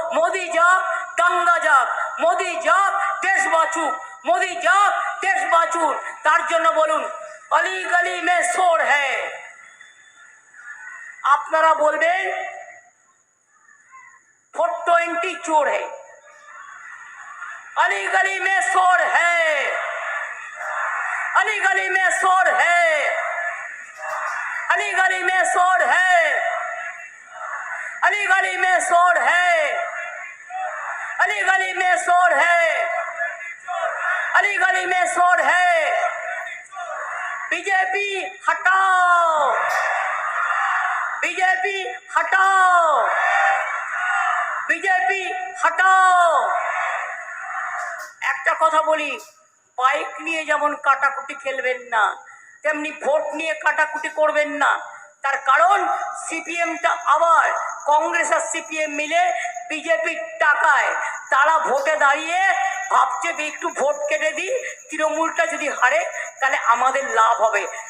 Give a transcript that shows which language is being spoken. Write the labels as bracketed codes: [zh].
[bn] মোদি যাক, দাঙ্গা যাক। মোদি যাক, দেশ বাঁচুক। মোদি যাক, দেশ বাঁচুক। তার জন্য বলুন, [hi] অলি গলি মে শোর হ্যায়। [bn] আপনারা বলবেন 420 [hi] चोर है। अली गली में शोर है, अली गली में शोर है, अली गली में शोर है, अली गली में शोर है, अली गली में शोर है, अली गली में शोर है। बीजेपी हटाओ, बीजेपी हटाओ, [bn] বিজেপি হটাও। একটা কথা বলি, বাইক নিয়ে যেমন কাটাকুটি খেলবেন না, তেমনি ভোট নিয়ে কাটাকুটি করবেন না। তার কারণ সিপিএমটা আবার কংগ্রেস আর সিপিএম মিলে বিজেপির টাকায় তারা ভোটে দাঁড়িয়ে ভাবছে একটু ভোট কেটে দিই, তৃণমূলটা যদি হারে তাহলে আমাদের লাভ হবে।